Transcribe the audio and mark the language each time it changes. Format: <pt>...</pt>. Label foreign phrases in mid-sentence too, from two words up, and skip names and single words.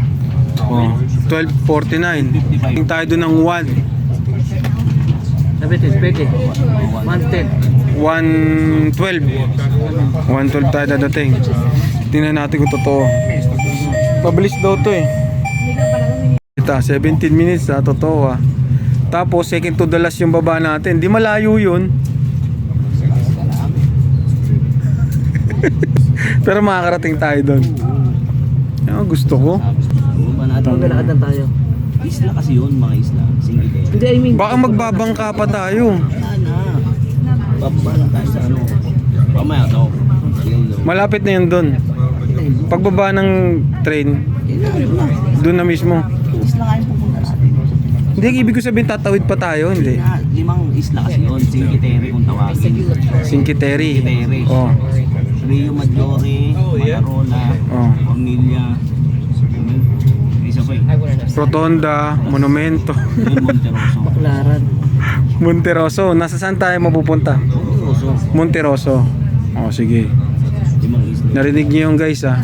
<tl>12:49. Tingin tayo doon ng 1. Pwede. 110. 1:12 tayo dadating. Tingnan natin kung totoo. Pabilis daw to eh. Ito, 17 minutes totoo ah. Tapos</tl> <en>second to the last</en> <tl>yung baba natin. Di malayo yun. Pero makakarating tayo doon. Yung gusto ko. Bumaba natin. Maglalakad tayo. Isla kasi yun, mga isla. Single. Hindi,</tl> <en>I mean.</en> <tl>Baka magbabangka pa tayo. Bababa lang tayo sa ano. Mamaya to. Malapit na yun doon. Pagbaba ng train, doon na mismo. Isla nga yung pupunta natin. Hindi, ibig ko sabihin tatawid pa tayo, hindi. 5 isla kasi yun. Cinque Terre kung tawagin. Cinque Terre. Terre. Oh. Rio Maggiore, Matarola, Oh. Cornelia. Isa pa eh. Rotonda, Monumento, Yun, Monteroso. Baklaran. Monteroso. Nasa saan tayo mapupunta? Monteroso. Monteroso. Oh, sige. 5 isla. Narinig niyo yung guys ah.</tl>